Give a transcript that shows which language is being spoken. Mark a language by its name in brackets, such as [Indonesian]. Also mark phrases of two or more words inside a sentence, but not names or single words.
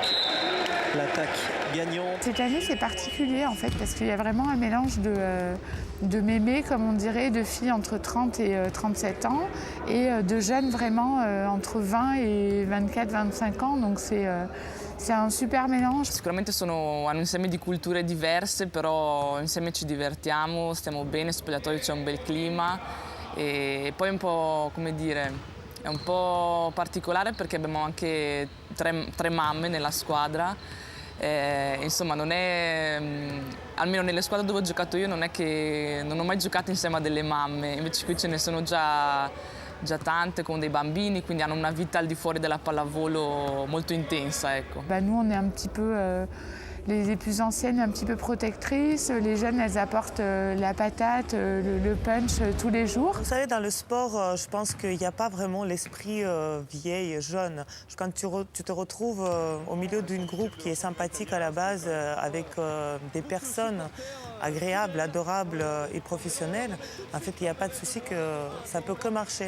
[French] L'attaque gagnante. Cette année, c'est particulier en fait, parce qu'il y a vraiment un mélange de mémés, comme on dirait, de filles entre 30 et 37 ans, et de jeunes vraiment entre 20 et 24-25 ans. Donc c'est un super mélange. [Italian] Sicuramente hanno un insieme di culture diverse, però insieme ci divertiamo, stiamo bene, spogliatoio c'è un bel clima e poi un po', come dire, è un po' particolare perché abbiamo anche tre mamme nella squadra Insomma, non è, almeno nelle squadre dove ho giocato io, non è che non ho mai giocato insieme a delle mamme, invece qui ce ne sono già tante con dei bambini, quindi hanno una vita al di fuori della pallavolo molto intensa. Ecco. [French] Nous, on est un petit peu les plus anciennes, un petit peu protectrices. Les jeunes, elles apportent la patate, le punch tous les jours. Vous savez, dans le sport, je pense qu'il n'y a pas vraiment l'esprit vieille, jeune. Quand tu te retrouves au milieu d'un groupe qui est sympathique à la base, avec des personnes agréables, adorables et professionnelles, en fait, il n'y a pas de souci que ça peut que marcher.